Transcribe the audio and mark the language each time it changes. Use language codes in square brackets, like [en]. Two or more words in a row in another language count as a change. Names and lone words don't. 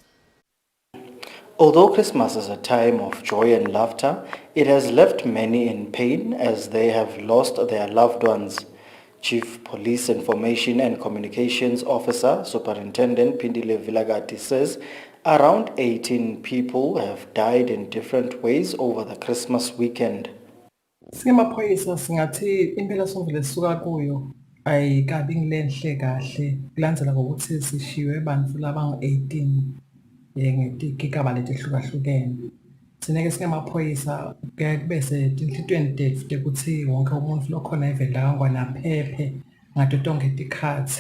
[en] Although Christmas is a time of joy and laughter, it has left many in pain as they have lost their loved ones. Chief Police Information and Communications Officer Superintendent Pindile Vilagati says around 18 people have died in different ways over the Christmas weekend. [ss] Singamaphoyisa singathi impela sonke lesuka kuyo ayikabi ngilenhle kahle kulandzela ukuthi sishiwe abantu labangu-18 ngetigigaba letihlukahlukene. Sineke singamaphoyisa kuyaye kube setinhlitweni tethu tekuthi wonke umuntu lokhona evela kangwana phephe ngato tonke tikhathi.